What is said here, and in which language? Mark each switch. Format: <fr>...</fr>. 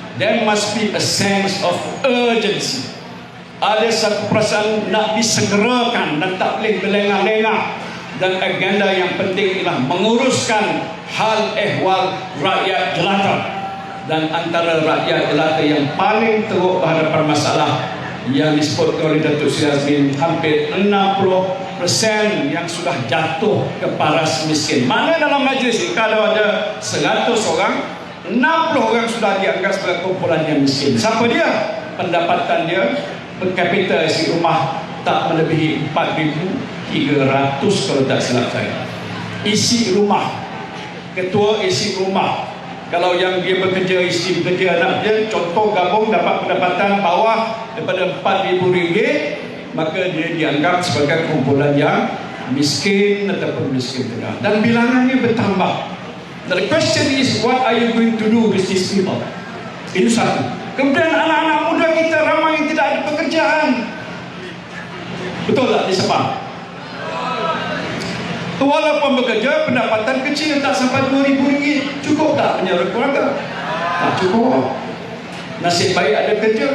<en>there must be a sense of urgency.</en> <ms>Ada satu perasaan nak disegerakan dan tak boleh berlengah-lengah. Dan agenda yang penting ialah menguruskan hal ehwal rakyat jelata. Dan antara rakyat jelata yang paling teruk berhadapan masalah yang disebut oleh Datuk Seri Azmin, hampir 60% yang sudah jatuh ke paras miskin. Mana dalam majlis ini kalau ada 100 orang, 60 orang sudah dianggap sebagai kumpulan yang miskin. Siapa dia? Pendapatan dia per kapita isi rumah tak melebihi 4,300 kalau tak silap saya. Isi rumah, ketua isi rumah. Kalau yang dia bekerja, isteri bekerja, anak dia, contoh gabung dapat pendapatan bawah daripada RM4,000, maka dia dianggap sebagai kumpulan yang miskin ataupun miskin tengah. Dan bilangannya bertambah.</ms> <en>The question is, what are you going to do with these people?</en> <ms>Itu satu. Kemudian anak-anak muda kita ramai yang tidak ada pekerjaan. Betul tak di Sepang? Walaupun bekerja, pendapatan kecil tak sampai RM2,000. Cukup tak menyara keluarga? Tak cukup. Nasib baik ada kerja.</ms>